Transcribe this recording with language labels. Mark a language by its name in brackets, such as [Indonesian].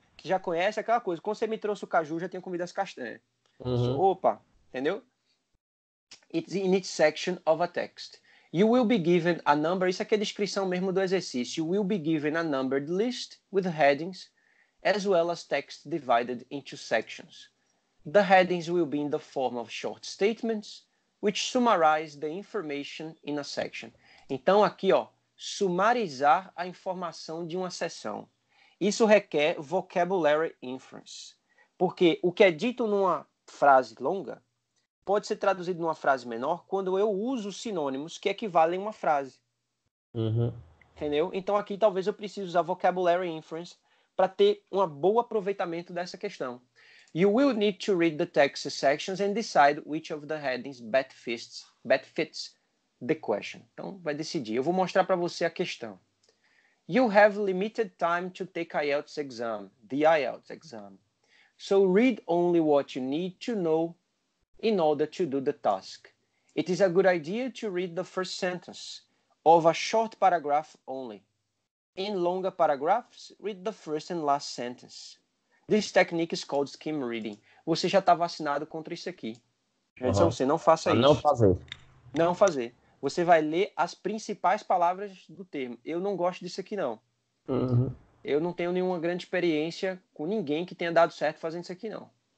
[Portuguese] Que já conhece aquela coisa. Quando você me trouxe o caju, já tinha comido as castanhas. Uhum. Opa, entendeu? [English] It's in each section of a text. You will be given a number. [Portuguese] Isso aqui é a descrição mesmo do exercício. [English] You will be given a numbered list with headings as well as text divided into sections. The headings will be in the form of short statements, which summarize the information in a section. [Portuguese] Então, aqui, ó, sumarizar a informação de uma seção. Isso requer vocabulary inference. Porque o que é dito numa frase longa pode ser traduzido numa frase menor quando eu uso sinônimos que equivalem a uma frase. Uhum. Entendeu? Então, aqui talvez eu precise usar vocabulary inference para ter um bom aproveitamento dessa questão. [English] You will need to read the text sections and decide which of the headings best fits the question. [Portuguese] Então, vai decidir. Eu vou mostrar para você a questão. [English] You have limited time to take IELTS exam, the IELTS exam. So read only what you need to know in order to do the task. It is a good idea to read the first sentence of a short paragraph only. In longer paragraphs, read the first and last sentence. This technique is called skim reading. [Portuguese] Você já está vacinado contra isso aqui. Então, você não faça isso. Não fazer. Não fazer. Você vai ler as principais palavras do termo. Eu não gosto disso aqui, não. Eu não tenho nenhuma grande experiência com ninguém que tenha dado certo fazendo isso aqui, não.